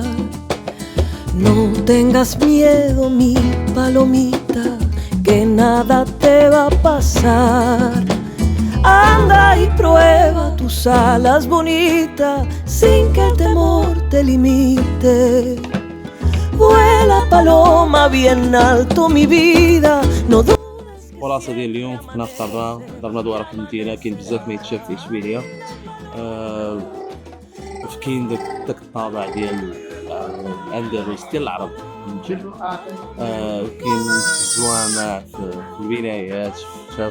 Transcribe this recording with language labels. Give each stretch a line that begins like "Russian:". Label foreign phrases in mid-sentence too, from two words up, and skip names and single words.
Spanish: No tengas miedo, mi palomita, que nada te va a pasar. Anda y prueba tus alas bonitas, sin que el temor te limite. Vuela paloma bien alto, mi vida, no dudes.
Arabic: الخلاصة ديال اليوم كنا فطرنا درنا دوارة في المدينة، كاين بزاف ما يتشاف في إشبيلية. كاين داك الطابع ديال الأندلس ديال العرب فهمتي. كاين الجوامع في الولايات شاف.